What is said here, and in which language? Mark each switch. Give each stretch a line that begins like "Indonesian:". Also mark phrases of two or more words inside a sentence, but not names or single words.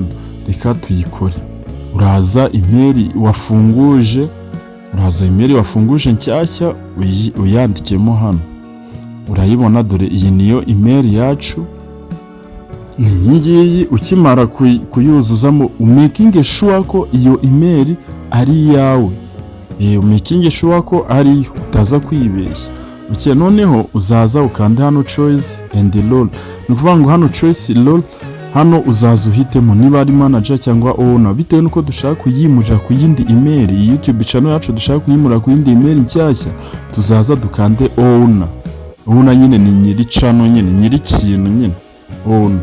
Kinyarwanda: Reka tuyikore. Uraza email wafunguje nshyashya uyandikemo hano. Urayibona, dore iyi niyo email yacu. Ni ngiyi. Ukimara kuyuzuzamo,
English: making sure
Kinyarwanda: ko iyo email ari yawe.
English: Making sure
Kinyarwanda: ko ari utaza kwibeshya. Uke noneho uzaza ukanda hano
English: choice and role.
Kinyarwanda: Ni kuvuga ngo hano
English: choice role,
Kinyarwanda: hano uzaza uhitemo niba ari manager cyangwa owner, bitewe nuko dushaka kuyimurira ku yindi email. Iyi YouTube channel yacu dushaka kuyimurira ku yindi email nshyashya, tuzaza dukande owner. Owner nyine ni nyiri channel, nyine nyiri kintu nyine owner.